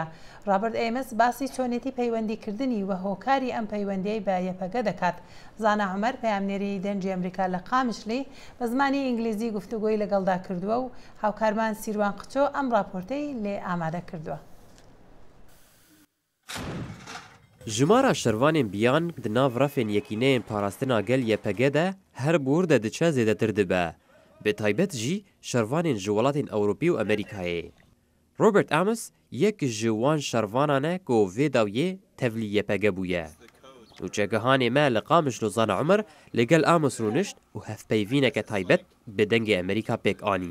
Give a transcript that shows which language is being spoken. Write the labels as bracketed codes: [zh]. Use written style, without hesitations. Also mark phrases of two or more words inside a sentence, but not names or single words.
[ckb] ڕابرد ئێمەس باسی چۆنێتی پەیوەندیکردنی و هۆکاری ئەم پەیوەندیەی بە یەپەگە دەکات. زانا عومەر پەیامنێری دەنجی ئەمریکا لە قامشلی بە زمانی ئینگلیزی گفتوگۆی لەگەڵدا کردووە و هاوکارمان سیروان قچۆ ئەم راپۆرتەی لێ ئامادە کردووە. [ku] ژمارە شەروانên بیان di nav rafên yekîneyên parastina gel YPG de her bûr de diçe zêdetir dibe. Bi taybet jî şervanên ji welatên Ewropî û Amerîkayê. Robert Amos yek ji wan şervanan e ku vê dawyê tevlî YPG bûye. Nûçegihanê me li Qamişlo Zana Umer li gel Amos rûnişt û hevpeyvîneke taybet bi dengê Amerîka pêk anî.